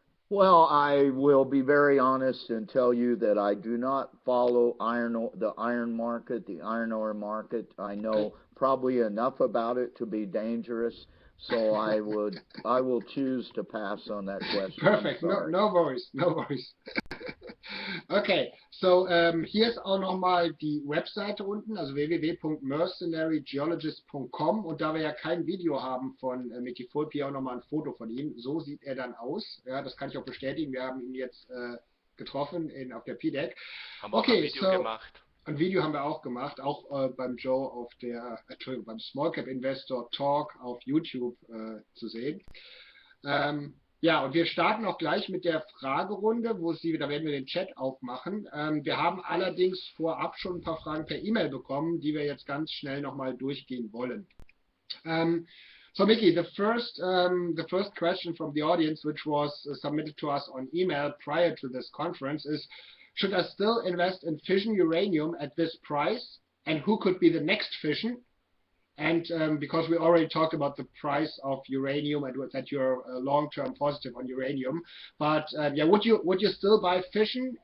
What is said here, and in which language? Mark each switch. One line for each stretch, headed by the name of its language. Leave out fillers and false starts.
English: Well, I will be very honest and tell you that I do not follow the iron market, the iron ore market. I know probably enough about it to be dangerous, so I will choose to pass on that question. Perfect. No worries. No worries.
German: Okay, so hier ist auch nochmal die Webseite unten, also www.mercenarygeologist.com, und da wir ja kein Video haben von Mickey Fulp, hier auch nochmal ein Foto von ihm. So sieht er dann aus. Ja, das kann ich auch bestätigen. Wir haben ihn jetzt getroffen auf der PDAC. Haben wir auch ein Video gemacht. Ein Video haben wir auch gemacht, auch beim Joe auf beim Smallcap-Investor Talk auf YouTube zu sehen. Ja, und wir starten auch gleich mit der Fragerunde, da werden wir den Chat aufmachen. Wir haben allerdings vorab schon ein paar Fragen per E-Mail bekommen, die wir jetzt ganz schnell nochmal durchgehen wollen.
English: So Mickey, the first question from the audience, which was submitted to us on email prior to this conference, is: should I still invest in fission uranium at this price? And who could be the next fission? And because we already talked about the price of uranium and that you're long-term positive on uranium, but yeah, would you still buy fission?